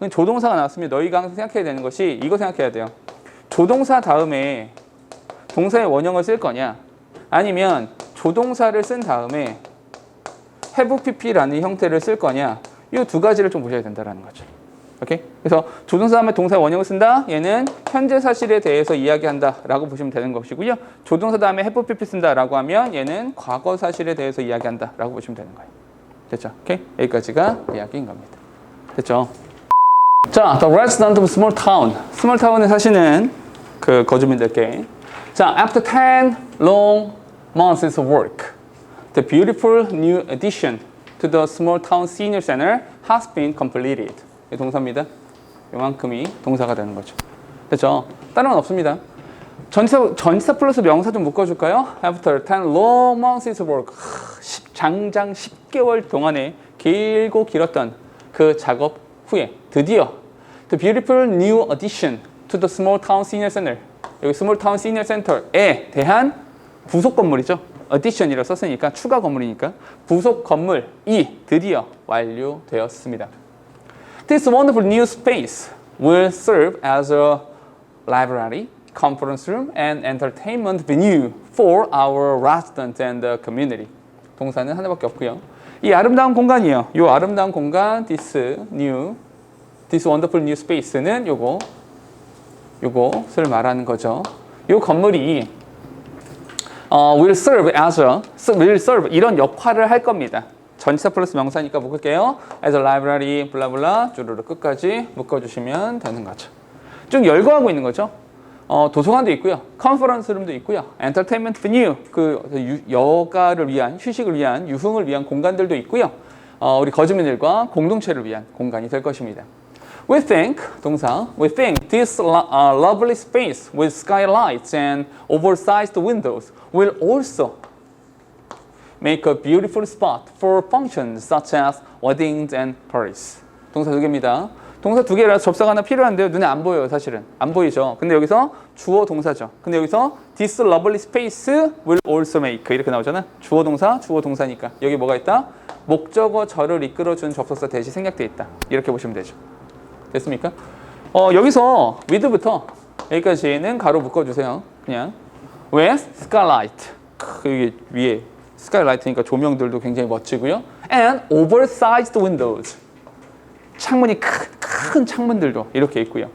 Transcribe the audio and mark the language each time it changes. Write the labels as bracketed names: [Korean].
[Korean] 조동사가 나왔으면 너희가 항상 생각해야 되는 것이 이거 생각해야 돼요. 조동사 다음에 동사의 원형을 쓸 거냐 아니면 조동사를 쓴 다음에 have pp라는 형태를 쓸 거냐 이 두 가지를 좀 보셔야 된다는 거죠. 오케이? 그래서 조동사 다음에 동사의 원형을 쓴다. 얘는 현재 사실에 대해서 이야기한다라고 보시면 되는 것이고요. 조동사 다음에 have pp 쓴다라고 하면 얘는 과거 사실에 대해서 이야기한다라고 보시면 되는 거예요. 됐죠? 오케이? 여기까지가 이야기인 겁니다. 됐죠? [English] 자, the resident of small town. [Korean] small town에 사시는 그 거주민들께 자, [English] after 10 long months of work, the beautiful new addition to the small town senior center has been completed. [Korean] 이 동사입니다. 이만큼이 동사가 되는 거죠. 됐죠? 다른 건 없습니다. 전치사 플러스 명사 좀 묶어줄까요? [English] After 10 long months of work, [Korean] 장장 10개월 동안의 길고 길었던 그 작업 후에 드디어 [English] the beautiful new addition to the small town senior center [Korean] 여기 [English] small town senior center [Korean] 에 대한 부속 건물이죠. addition이라고 썼으니까 추가 건물이니까 부속 건물이 드디어 완료되었습니다. [English] This wonderful new space will serve as a library, conference room, and entertainment venue for our residents and the community. [Korean] 동사는 하나밖에 없고요. 이 아름다운 공간이에요. 이 아름다운 공간, [English] this wonderful new space [Korean] 는 요것을 말하는 거죠. 이 건물이 will serve 이런 역할을 할 겁니다. 전치사 플러스 명사니까 묶을게요. [English] as a library [Korean] 블라블라 주르르 끝까지 묶어주시면 되는 거죠. 쭉 열거하고 있는 거죠. 도서관도 있고요. 컨퍼런스룸도 있고요. 엔터테인먼트 베뉴, 여가를 위한, 휴식을 위한, 유흥을 위한 공간들도 있고요. 우리 거주민들과 공동체를 위한 공간이 될 것입니다. [English] We think, 동사, we think this lovely space with skylights and oversized windows will also make a beautiful spot for functions such as weddings and parties. [Korean] 동사 2개입니다. 동사 2개라서 접사가 하나 필요한데요. 눈에 안 보여요, 사실은. 안 보이죠. 근데 여기서 주어 동사죠. 근데 여기서 [English] this lovely space will also make [Korean] 이렇게 나오잖아. 주어 동사, 주어 동사니까. 여기 뭐가 있다? 목적어 절을 이끌어준 접속사 대시 생략돼 있다. 이렇게 보시면 되죠. 됐습니까? 여기서 with부터 여기까지는 가로 묶어주세요. 그냥 [English] with skylight. [Korean] 여기 위에 skylight니까 조명들도 굉장히 멋지고요. [English] and oversized windows. [Korean] 창문이 큰 창문들도 이렇게 있고요.